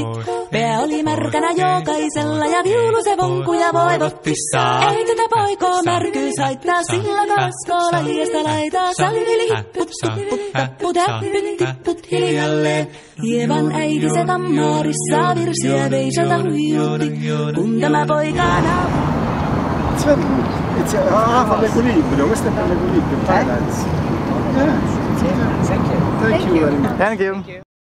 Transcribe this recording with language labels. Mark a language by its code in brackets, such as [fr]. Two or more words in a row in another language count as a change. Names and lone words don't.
[fi] Pää oli märkänä jokaisella ja viulu se vonkuja voivotti. Ei tätä poikoo märkyys haittaa, sillä kaskoo laijasta laitaa. Salivili hipput, tupput, tapput, äppyt, tipput hiljalleen. Ievan äiti se kammarissa virsiä veisata huijutti, kun tämä poika [it] fa le equilibrio, questo è per l'equilibrio, [en] balance. Thank you very much. Thank you.